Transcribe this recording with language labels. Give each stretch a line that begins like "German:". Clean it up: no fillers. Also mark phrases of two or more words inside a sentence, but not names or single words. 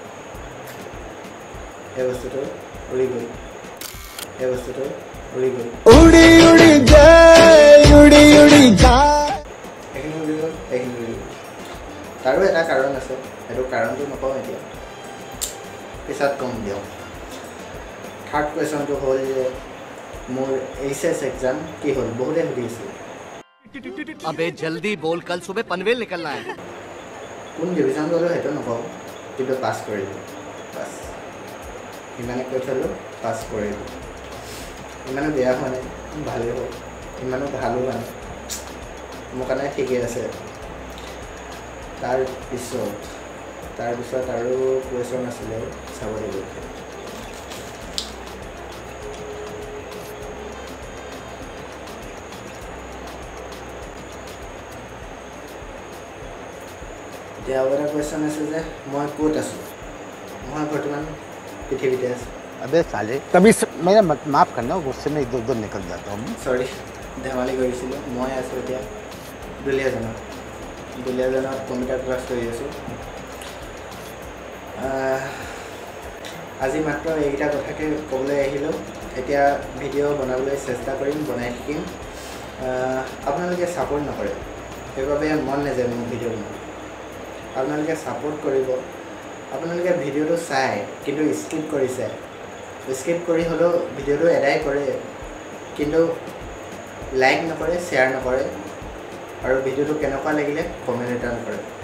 Assamese: এই বস্তুটো উৰি গ'ল তাৰো এটা কাৰণ আছে সেইটো কাৰণটো নকওঁ এতিয়া পিছত কম দিয়ক
English: third question
Assamese: হ'ল যে মোৰ
English: HS exam
Assamese: কি হ'ল বহুতে সুধিছিল
Hindi: अबे जल्दी बोल कल सुबह पनवेल निकलना है
Assamese: কোন ডিভিজন গ'লো সেইটো নকওঁ কিন্তু পাছ কৰিলোঁ পাছ ইমানে কৈ থ'লোঁ পাছ কৰিলোঁ ইমানো বেয়া হোৱা নাই ভালেই হ'ল ইমানো ভালো হোৱা নাই মোৰ কাৰণে ঠিকেই আছে তাৰপিছত আৰু কুৱেশ্যন আছিলে চাব লাগিব এতিয়া আৰু এটা কুৱেশ্যন আছে যে মই ক'ত আছোঁ মই বৰ্তমান পৃথিৱীতে আছোঁ
Hindi: अबे साले कभी मेरा माफ करना गुस्से में इधर निकल जाता हूँ
Assamese: सॉरी धেমালি কৰিছিলোঁ মই আছোঁ এতিয়া দুলীয়াজানত
English: computer class
Assamese: কৰি আছোঁ আজি মাত্ৰ এইকেইটা কথাকে ক'বলৈ আহিলোঁ এতিয়া ভিডিঅ' বনাবলৈ চেষ্টা কৰিম বনাই শিকিম আপোনালোকে ছাপোৰ্ট নকৰে সেইবাবে মন নাযায় মোৰ ভিডিঅ' বনাবলৈ আপোনালোকে ছাপোৰ্ট কৰিব আপোনালোকে ভিডিঅ'টো চাই কিন্তু স্কিপ কৰি হ'লেও ভিডিঅ'টো এদাই কৰে কিন্তু লাইক নকৰে শ্বেয়াৰ নকৰে আৰু ভিডিঅ'টো কেনেকুৱা লাগিলে কমেণ্ট এটা নকৰে